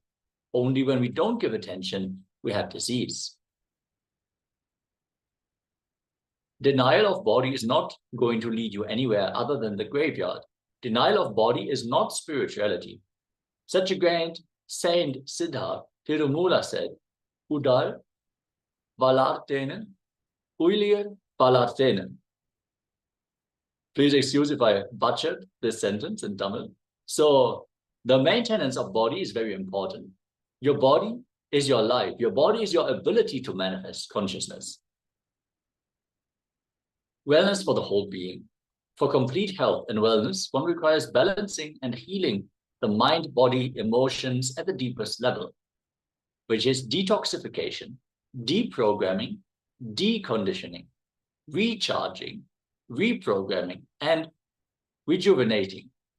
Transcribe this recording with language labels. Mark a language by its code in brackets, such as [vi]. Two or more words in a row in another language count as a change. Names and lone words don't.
[en] Only when we don't give attention, we have disease. Denial of body is not going to lead you anywhere other than the graveyard. Denial of body is not spirituality. Such a great saint, Siddha Tirumula, said, [ta] உடல் வளர்த்தேனே, உயிர் வளர்த்தேனே. [en] Please excuse if I butchered this sentence in Tamil. So the maintenance of body is very important. Your body is your life. Your body is your ability to manifest consciousness. Wellness for the whole being. For complete health and wellness, one requires balancing and healing the mind, body, emotions at the deepest level, which is detoxification, deprogramming, deconditioning, recharging, reprogramming, and rejuvenating.